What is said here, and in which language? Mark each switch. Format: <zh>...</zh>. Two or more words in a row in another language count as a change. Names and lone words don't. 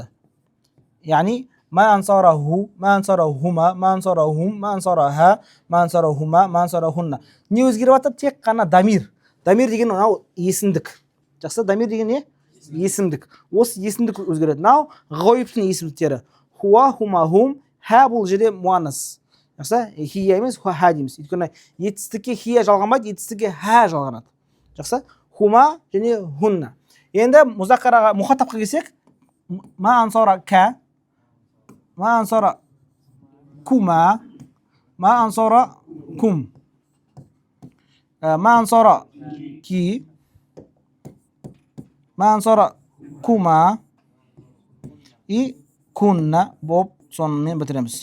<ar>Яғни ما أنصره، ما أنصرهما، ما أنصرهم، ما أنصرها، ما أنصرهما، ما أنصرهن.</ar> <kk>Не өзгеріп жатыр? Тек қана дамир. Дамир деген мынау есімдік. Жақсы, дамир деген не? Есімдік. Осы есімдік өзгереді. Мынау ғойыптың есімдіктері.</kk> <ar>هو، هما، هم,</ar> <kk>ха бұл жерде муаннас. Жақсы, хия емес, ха дейміз. Өйткені етістікке хия жалғанбайды, етістікке ха жалғанады. Жақсы, хума және хунна. Енді музаккараға, мұхатапқа келсек,</kk> <ar>ما أنصرك، ما أنصركما، ما أنصركم، ما أنصرك، ما أنصركما</ar> <kk>и кунна болып сонымен бітіреміз.</kk>